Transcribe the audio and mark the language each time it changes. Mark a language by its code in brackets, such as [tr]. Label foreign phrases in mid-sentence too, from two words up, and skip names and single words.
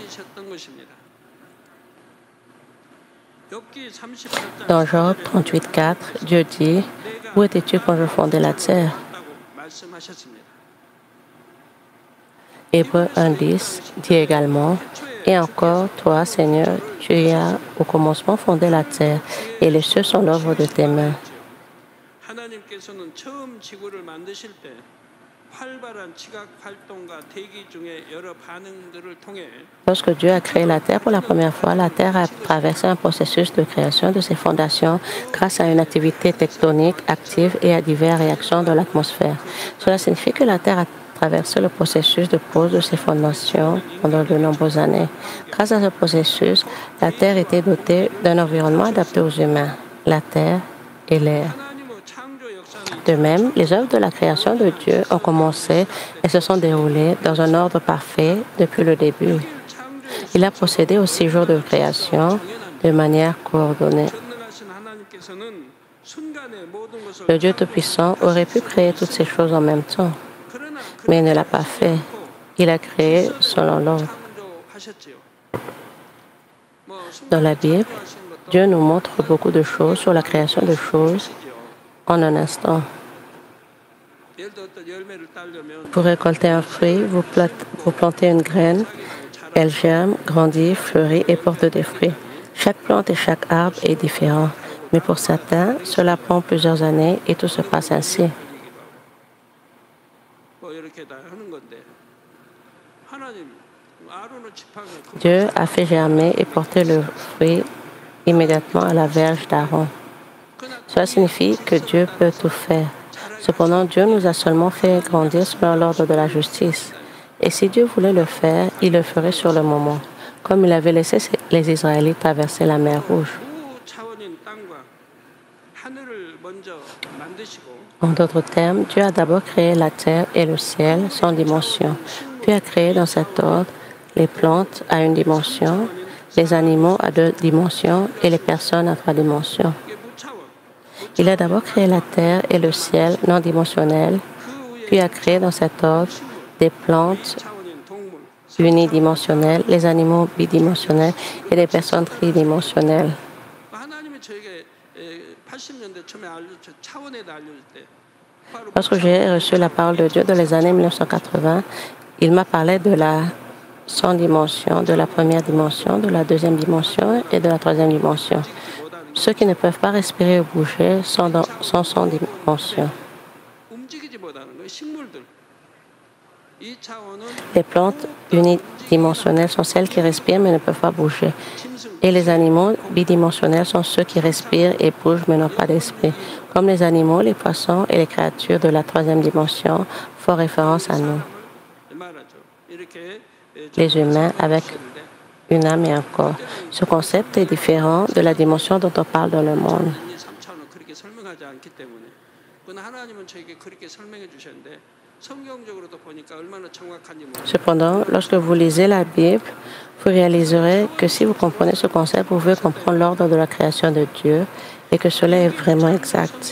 [fr] Dans Job 38,4, Dieu dit « Où étais-tu quand je fondais la terre ?» Hébreux 1,10 dit également « Et encore, toi, Seigneur, tu as au commencement fondé la terre, et les cieux sont l'œuvre de tes mains. » [ko] 하나님께서는 처음 지구를 만드실 때 활발한 지각 활동과 대기 중에 여러 반응들을 통해 [fr] Lorsque Dieu a créé la terre pour la première fois, la terre a traversé un processus de création de ses fondations grâce à une activité tectonique active et à diverses réactions de l'atmosphère. Cela signifie que la terre a traversé le processus de pose de ses fondations pendant de nombreuses années. Grâce à ce processus, la terre était dotée d'un environnement adapté aux humains, la terre et l'air. [ko] 하나님의 창조 역사는 [fr] De même, les œuvres de la création de Dieu ont commencé et se sont déroulées dans un ordre parfait depuis le début. [ko] 창조 [fr] Il a procédé aux 6 jours de création de manière coordonnée. [ko] 전능하신 하나님께서는 순간에 모든 것을 [fr] Le Dieu Tout-Puissant aurait pu créer toutes ces choses en même temps, [ko] 그러나 [fr] mais il ne l'a pas fait. Il a créé selon l'ordre. [ko] 창조하셨지요. 뭐 [fr] Dans la Bible, Dieu nous montre beaucoup de choses sur la création de choses en un instant. [ko] 예를 들어 어떤 열매를 따려면 [fr] Pour récolter un fruit, vous plantez une graine, elle germe, grandit, fleurit et porte des fruits. Chaque plante et chaque arbre est différent, mais pour certains, cela prend plusieurs années et tout se passe ainsi. [ko] 뭐 이렇게 다 하는 건데 하나님 아론의 지팡이 [fr] Dieu a fait germer et porter le fruit immédiatement à la verge d'Aaron. Cela signifie que Dieu peut tout faire. Cependant, Dieu nous a seulement fait grandir selon l'ordre de la justice. Et si Dieu voulait le faire, il le ferait sur le moment, comme il avait laissé les Israélites traverser la mer Rouge. [ko] 차원인 땅과 하늘을 먼저 만드시고 [fr] En d'autres termes, Dieu a d'abord créé la terre et le ciel sans dimension, puis a créé dans cet ordre les plantes à une dimension, les animaux à 2 dimensions et les personnes à 3 dimensions. [ko] 이게 무차원 [fr] Il a d'abord créé la terre et le ciel non dimensionnels, puis a créé dans cet ordre des plantes [ko] 차원인 동물 [fr] unidimensionnelles, les animaux bidimensionnels et les personnes tridimensionnelles. [ko] 하나님이 저에게 80년대 처음에 차원에 알려줄 때 바로 [fr] Lorsque j'ai reçu la parole de Dieu dans les années 1980, il m'a parlé de la sans dimension, de la première dimension, de la deuxième dimension et de la troisième dimension. Ceux qui ne peuvent pas respirer ou bouger sont sans dimension. [ko] 움직이지 못하는 거 식물들 이 차원은 [fr] Les plantes unidimensionnelles sont celles qui respirent mais ne peuvent pas bouger. Et les animaux bidimensionnels sont ceux qui respirent et bougent mais n'ont pas d'esprit. Comme les animaux, les poissons et les créatures de la troisième dimension font référence à nous, [ko] 말하죠. 이렇게 [fr] les humains avec une âme et un corps. Ce concept est différent de la dimension dont on parle dans le monde. [ko] 3차원은 그렇게 설명하지 않기 때문에 그러나 하나님은 저에게 그렇게 설명해 주셨는데 성경적으로도 보니까 얼마나 정확한지 모르겠어요. [fr] Cependant, lorsque vous lisez la Bible, vous réaliserez que si vous comprenez ce concept, vous pouvez comprendre l'ordre de la création de Dieu et que cela est vraiment exact.